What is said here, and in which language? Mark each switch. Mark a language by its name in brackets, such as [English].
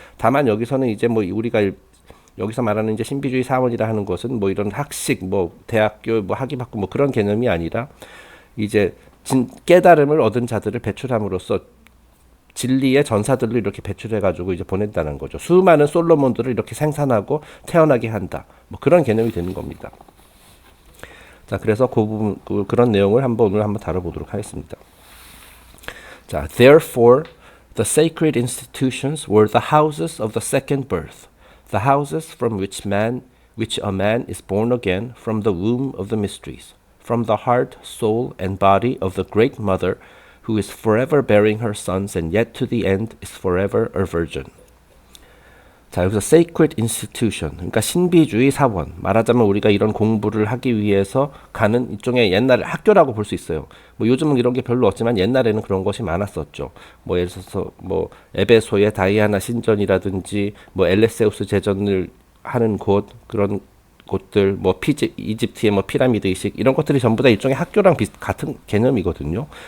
[Korean] 다만 여기서는 이제 뭐 우리가 여기서 말하는 이제 신비주의 사원이라 하는 것은 뭐 이런 학식, 뭐 대학교 뭐 학위 받고 뭐 그런 개념이 아니라 이제 깨달음을 얻은 자들을 배출함으로써 진리의 전사들로 이렇게 배출해가지고 이제 보낸다는 거죠. 수많은 솔로몬들을 이렇게 생산하고 태어나게 한다. 뭐 그런 개념이 되는 겁니다. 자, 그래서 그 부분, 그런 내용을 오늘 한번 다뤄보도록 하겠습니다. [English] 자, therefore, the sacred institutions were the houses of the second birth, the houses from which a man is born again from the womb of the mysteries, from the heart, soul, and body of the great mother, who is forever bearing her sons, and yet to the end is forever a virgin. [Korean] 자, 여기서 sacred institution, 그러니까 신비주의 사원. 말하자면 우리가 이런 공부를 하기 위해서 가는 일종의 옛날 학교라고 볼 수 있어요. 뭐 요즘은 이런 게 별로 없지만 옛날에는 그런 것이 많았었죠. 뭐 예를 들어서 뭐 에베소의 다이아나 신전이라든지 뭐 엘레세우스 제전을 하는 곳, 그런 곳들, 뭐 이집트의 뭐 피라미드 의식, 이런 것들이 전부 다 일종의 학교랑 같은 개념이거든요.